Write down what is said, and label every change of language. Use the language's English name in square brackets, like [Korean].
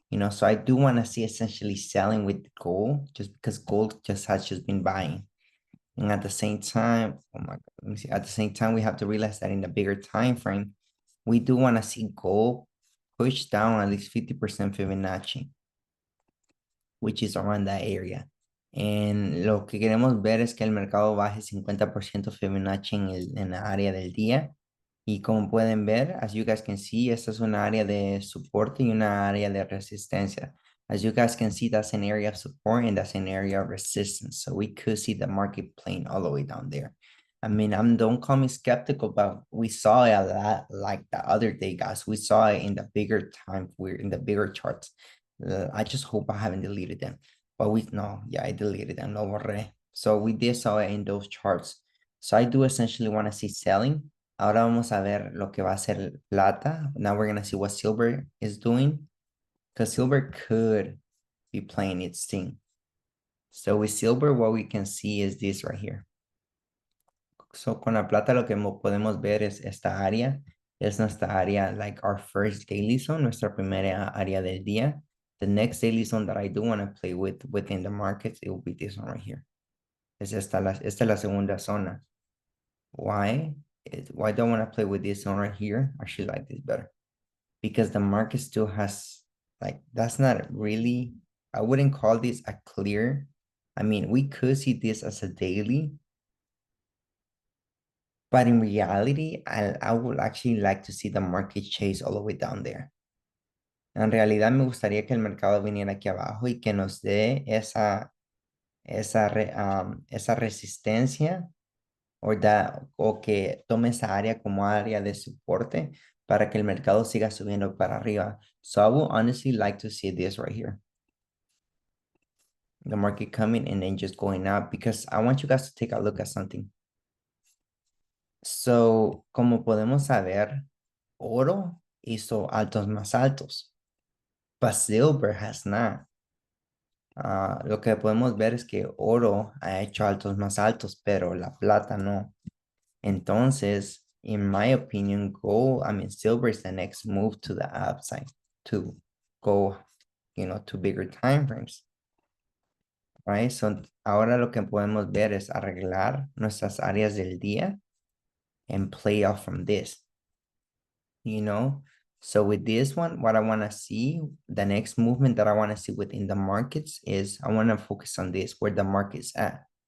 [English] So I do want to see essentially selling with gold, just because gold has just been buying. And at the same time, oh my God, let me see. At the same time, we have to realize that in the bigger time frame, we do want to see gold push down at least 50% Fibonacci, which is around that area. [Spanish] And lo que queremos ver es que el mercado baje 50% Fibonacci en la área del día. Y como pueden ver, [English] as you guys can see, [Spanish] esta es una área de soporte y una área de resistencia. [English] As you guys can see, that's an area of support and that's an area of resistance. So we could see the market playing all the way down there. I mean, don't call me skeptical, but we saw it a lot like the other day, guys. We saw it in the bigger time, we're in the bigger charts. I just hope I haven't deleted them. But I deleted them, [Spanish] no borré. [English] So we did saw it in those charts. So I do essentially want to see selling. [Spanish] Ahora vamos a ver lo que va a hacer plata. [English] Now we're going to see what silver is doing, because silver could be playing its thing. So with silver, what we can see is this right here. [Spanish] So con la plata lo que podemos ver es esta área. Es nuestra área, [English] like our first daily zone, [Spanish] nuestra primera área del día. [English] The next daily zone that I do want to play with within the markets, it will be this one right here. [Spanish] Esta es la segunda zona. [English] Why? Why do I want to play with this one right here? I actually like this better. Because the market still has, like, that's not really, I wouldn't call this a clear. I mean, we could see this as a daily, but in reality, I would actually like to see the market chase all the way down there. [Spanish] En realidad me gustaría que el mercado viniera aquí abajo y que nos dé esa resistencia o que tome esa área como área de soporte para que el mercado siga subiendo para arriba. [English] So I would honestly like to see this right here. The market coming and then just going up, because I want you guys to take a look at something. [Spanish] So, como podemos saber, oro hizo altos más altos, [English] but silver has not. [Spanish] Lo que podemos ver es que oro ha hecho altos más altos, pero la plata no. [English] Entonces, in my opinion, silver is the next move to the upside to go to bigger time frames, right? So [Spanish] ahora lo que podemos ver es arreglar nuestras áreas del día [English] and play off from this, So with this one, what I want to see, the next movement that I want to see within the markets is I want to focus on this, where the market's at.